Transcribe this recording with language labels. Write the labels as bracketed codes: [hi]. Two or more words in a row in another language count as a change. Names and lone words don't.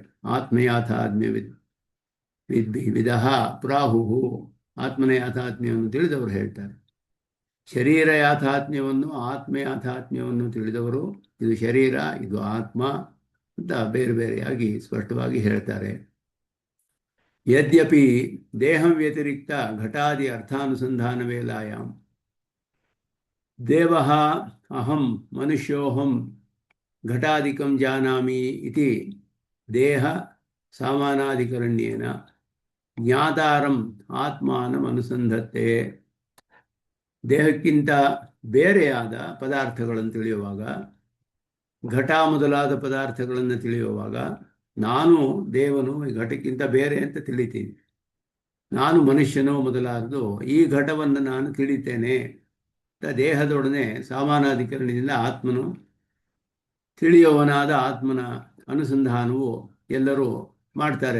[sa] ಆತ್ಮಯಾಥಾತ್ಮ್ಯ ವಿದಃ ಪ್ರಾಹು, [kn] ಆತ್ಮನ ಯಾಥಾತ್ಮ್ಯವನ್ನು ತಿಳಿದವರು ಹೇಳ್ತಾರೆ. ಶರೀರ ಯಾಥಾತ್ಮ್ಯವನ್ನು ಆತ್ಮ ಯಾಥಾತ್ಮ್ಯವನ್ನು ತಿಳಿದವರು ಇದು ಶರೀರ ಇದು ಆತ್ಮ ಅಂತ ಬೇರೆ ಬೇರೆಯಾಗಿ ಸ್ಪಷ್ಟವಾಗಿ ಹೇಳ್ತಾರೆ. [sa] ಯದ್ಯಪಿ ದೇಹಂ ವ್ಯತಿರಿಕ್ತ ಘಟಾದಿ ಅರ್ಥಾನುಸಂಧಾನ ವೇಲಾಯಾಂ ದೇವಃ ಅಹಂ ಮನುಷ್ಯೋಹಂ ಘಟಾದಿಕಂ ಜಾನಾಮಿ ಇತಿ ದೇಹ ಸಾಮಾನಾಧಿಕರಣ್ಯೇನ ಜ್ಞಾತಾರಂ ಆತ್ಮಾನಂ ಅನುಸಂಧತ್ತೆ. [kn] ದೇಹಕ್ಕಿಂತ ಬೇರೆಯಾದ ಪದಾರ್ಥಗಳನ್ನು ತಿಳಿಯುವಾಗ, ಘಟ ಮೊದಲಾದ ಪದಾರ್ಥಗಳನ್ನು ತಿಳಿಯುವಾಗ ನಾನು ದೇವನು ಈ ಘಟಕ್ಕಿಂತ ಬೇರೆ ಅಂತ ತಿಳಿತೀನಿ, ನಾನು ಮನುಷ್ಯನೋ ಮೊದಲಾದದು ಈ ಘಟವನ್ನು ನಾನು ತಿಳಿತೇನೆ ಅಂತ ದೇಹದೊಡನೆ ಸಾಮಾನಾಧಿಕರಣದಿಂದ ಆತ್ಮನು ತಿಳಿಯುವವನಾದ ಆತ್ಮನ ಅನುಸಂಧಾನವು ಎಲ್ಲರೂ ಮಾಡ್ತಾರೆ.